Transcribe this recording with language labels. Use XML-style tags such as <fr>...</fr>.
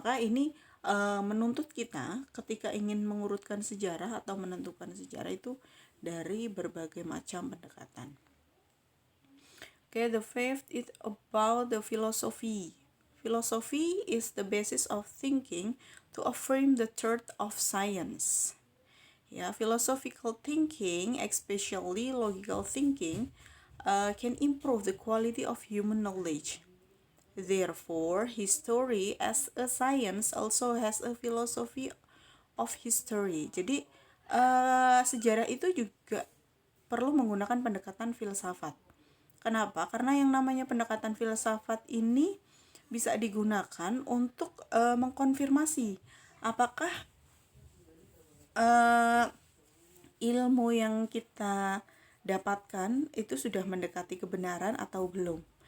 <id>Maka ini menuntut kita ketika ingin mengurutkan sejarah atau menentukan sejarah itu dari berbagai macam pendekatan.</id> <en>Okay, the fifth is about the philosophy. Philosophy is the basis of thinking to affirm the truth of science. Ya, philosophical thinking, especially logical thinking, can improve the quality of human knowledge. Therefore, history as a science also has a philosophy of history.</en> <id>Jadi, sejarah itu juga perlu menggunakan pendekatan filsafat. Kenapa? Karena yang namanya pendekatan filsafat ini bisa digunakan untuk mengkonfirmasi apakah ilmu yang kita dapatkan itu sudah mendekati kebenaran atau belum.</id>